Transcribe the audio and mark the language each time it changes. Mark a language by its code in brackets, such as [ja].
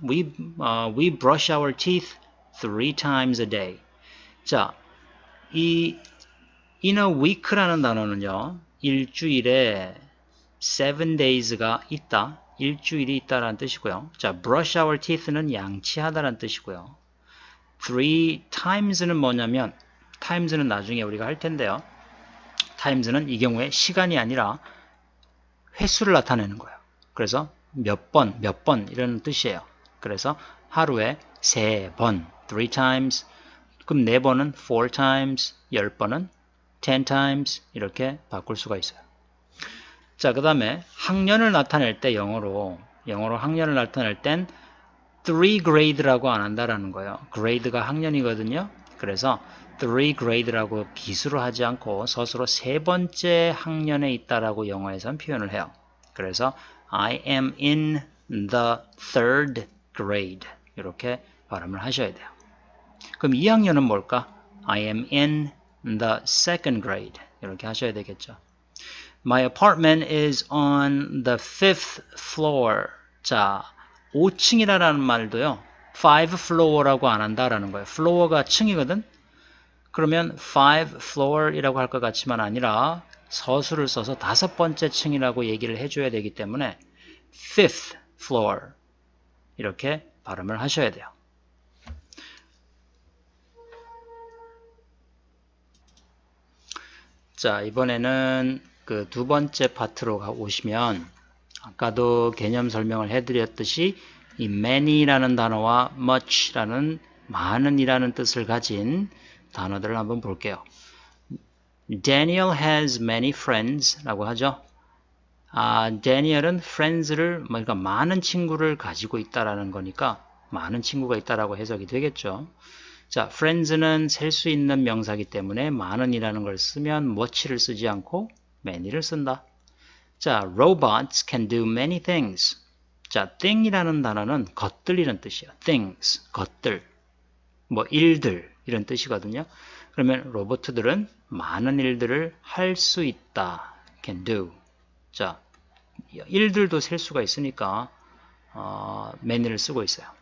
[en] We brush our teeth 3 times a day. [ko] 자, 이 in a week라는 단어는요. 일주일에 7 days가 있다. 일주일이 있다라는 뜻이고요. 자, brush our teeth는 양치하다라는 뜻이고요. 3 times는 뭐냐면 times는 나중에 우리가 할 텐데요. times는 이 경우에 시간이 아니라 횟수를 나타내는 거예요. 그래서 몇 번 이런 뜻이에요. 그래서 하루에 3번, 3 times. 그럼 4번은 4 times, 10번은 10 times 이렇게 바꿀 수가 있어요. 자, 그 다음에 학년을 나타낼 때 영어로 학년을 나타낼 땐 3 grade라고 안 한다라는 거예요. grade가 학년이거든요. 그래서 three grade라고 기수로 하지 않고 서술로 세 번째 학년에 있다라고 영어에선 표현을 해요. [en] 그래서 I am in the third grade [ko] 이렇게 발음을 하셔야 돼요. 그럼 2학년은 뭘까? [en] I am in the second grade [ko] 이렇게 하셔야 되겠죠. [en] My apartment is on the fifth floor. [ko] 자, 5층이라는 말도요. 5 floor라고 안 한다라는 거예요. floor가 층이거든. 그러면 5 floor이라고 할 것 같지만 아니라 서술을 써서 5번째 층이라고 얘기를 해줘야 되기 때문에 fifth floor 이렇게 발음을 하셔야 돼요. 자, 이번에는 그 두 번째 파트로 오시면 아까도 개념 설명을 해드렸듯이 이 many라는 단어와 much라는 많은이라는 뜻을 가진 단어들을 한번 볼게요. [en] Daniel has many friends [ko] 라고 하죠. Daniel은 friends를 그러니까 많은 친구를 가지고 있다라는 거니까 많은 친구가 있다라고 해석이 되겠죠. 자, friends는 셀 수 있는 명사이기 때문에 많은이라는 걸 쓰면 much를 쓰지 않고 many를 쓴다. [en] 자, robots can do many things. [ko] 자, thing이라는 단어는 것들이란 뜻이에요. things, 것들, 뭐 일들 이런 뜻이거든요. 그러면 로봇들은 많은 일들을 할 수 있다. [en] can do. [ko] 자, 일들도 셀 수가 있으니까 many를 쓰고 있어요.